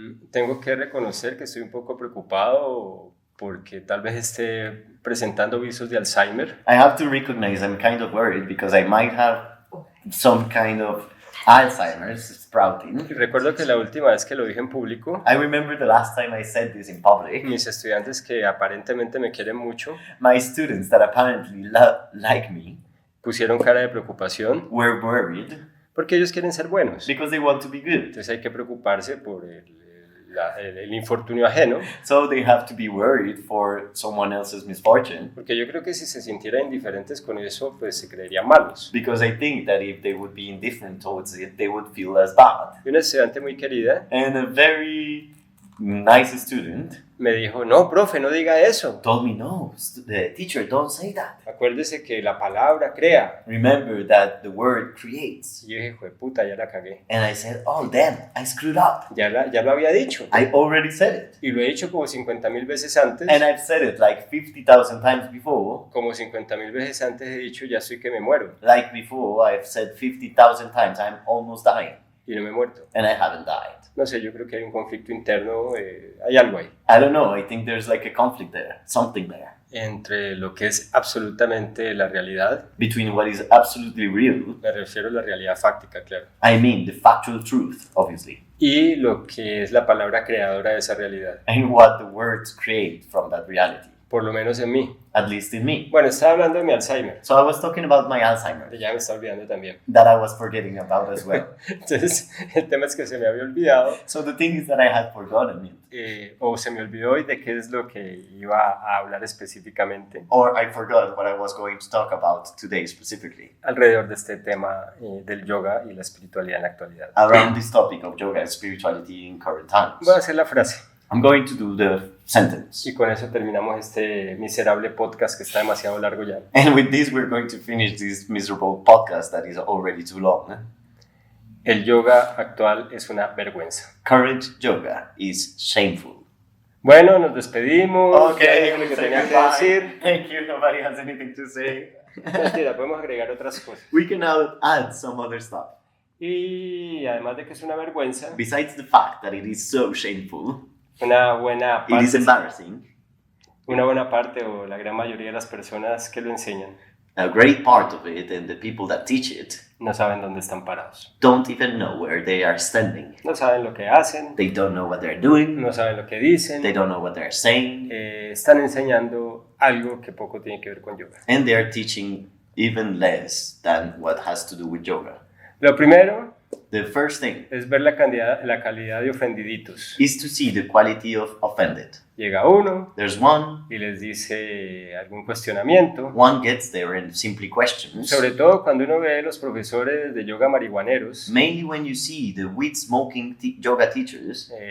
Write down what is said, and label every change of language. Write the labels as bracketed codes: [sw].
[es] Tengo que reconocer que estoy un poco preocupado porque tal vez esté presentando visos de Alzheimer. [en] I have to recognize I'm kind of worried because I might have some kind of Alzheimer's sprouting. [es] Y recuerdo que la última vez que lo dije en público, [en] I remember the last time I said this in public. [es] mis estudiantes que aparentemente me quieren mucho [en] My students that apparently like me [es] pusieron cara de preocupación [en] were worried [es] porque ellos quieren ser buenos. [en] because they want to be good. [es] Entonces hay que preocuparse por el infortunio ajeno, [en] So they have to be worried for someone else's misfortune. [es] porque yo creo que si se sintieran indiferentes con eso, pues se creerían malos. [en] Because I think that if they would be indifferent towards it, they would feel as bad. [es] Y una estudiante muy querida [en] And a very nice student [es] me dijo, no, profe, no diga eso. [en] told me, no, the teacher, don't say that. [es] Acuérdese que la palabra crea. [en] Remember that the word creates. [es] Y yo dije, jueputa, ya la cagué. [en] And I said, oh, damn, I screwed up. [es] Ya lo había dicho. [en] I already said it. [es] Y lo he dicho como 50,000 veces antes. [en] And I've said it like 50,000 times before. [es] Como 50,000 veces antes he dicho, ya estoy que me muero. [en] Like before, I've said 50,000 times, I'm almost dying. [es] Y no me he muerto. [en] And I haven't died. [es] No sé, yo creo que hay un conflicto interno, hay algo ahí. [en] I don't know, I think there's like a conflict there, something there. [es] Entre lo que es absolutamente la realidad, [en] Between what is absolutely real, [es] me refiero a la realidad fáctica, claro, [en] I mean the factual truth, obviously, [es] y lo que es la palabra creadora de esa realidad, [en] and what the words create from that reality, [es] por lo menos en mí. [en] at least in me. [es] Bueno, estaba hablando de mi Alzheimer, [en] So I was talking about my Alzheimer, [es] que ya me está olvidando también. [en] that I was forgetting about as well. [es] Entonces, el tema es que se me había olvidado, [en] So the thing is that I had forgotten it, [es] o se me olvidó y de qué es lo que iba a hablar específicamente [en] or I forgot what I was going to talk about today specifically, [es] alrededor de este tema del yoga y la espiritualidad en la actualidad. [en] around this topic of yoga and spirituality in current times. [es] Voy a hacer la frase [en] I'm going to do the sentence. [es] y con eso terminamos este miserable podcast que está demasiado largo ya. [en] And with this, we're going to finish this miserable podcast that is already too long. [es] El yoga actual es una vergüenza. [en] Current yoga is shameful. [es] Bueno, nos despedimos. [en] Okay, [es] Ya dije lo [en] we [es] que [en] say [es] tenía que [en] goodbye. [es] decir. [en] Thank you. Nobody has anything to say. [es] Mentira, podemos agregar otras cosas. [en] We can now add some other stuff. [es] Y además de que es una vergüenza, [en] Besides the fact that it is so shameful, [es] una buena [en] it is [es] parte, [en] embarrassing. [es] una buena parte o la gran mayoría de las personas que lo enseñan [en] A great part of it, and the people that teach it, [es] no saben dónde están parados. [en] don't even know where they are standing. [es] No saben lo que hacen, [en] They don't know what they're doing. [es] no saben lo que dicen. [en] They don't know what they're saying. [es] Están enseñando algo que poco tiene que ver con yoga. [en] And they are teaching even less than what has to do with yoga. [es] Lo primero [en] The first thing [es] es ver la calidad de ofendiditos. [en] is to see the quality of offended. [es] Llega uno [en] There's one [es] y les dice algún cuestionamiento. [en] One gets there and simply questions. [es] Sobre todo cuando uno ve los profesores de yoga marihuaneros [en] Mainly when you see the weed smoking yoga teachers